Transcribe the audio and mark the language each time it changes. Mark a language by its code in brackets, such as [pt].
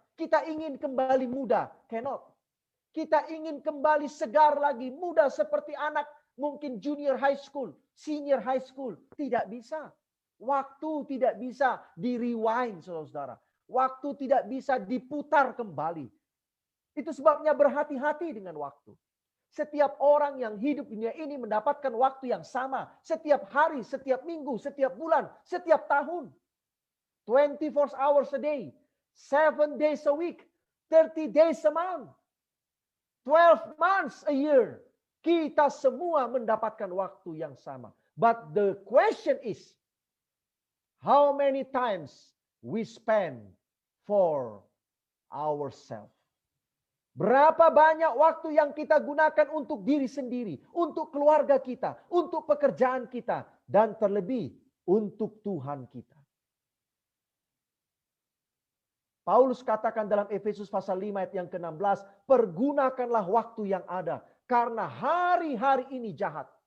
[id] Kita ingin kembali muda, cannot. Kita ingin kembali segar lagi, muda seperti anak mungkin junior high school, senior high school. Tidak bisa. Waktu tidak bisa di-rewind, saudara-saudara. Waktu tidak bisa diputar kembali. Itu sebabnya berhati-hati dengan waktu. Setiap orang yang hidup di dunia ini mendapatkan waktu yang sama. Setiap hari, setiap minggu, setiap bulan, setiap tahun. [en] 24 hours a day, 7 days a week, 30 days a month, 12 months a year. [id] Kita semua mendapatkan waktu yang sama. [en] But the question is, how many times we spend for ourselves? [id] Berapa banyak waktu yang kita gunakan untuk diri sendiri, untuk keluarga kita, untuk pekerjaan kita, dan terlebih untuk Tuhan kita. Paulus katakan dalam Efesus pasal 5 ayat yang ke-16, pergunakanlah waktu yang ada, karena hari-hari ini jahat.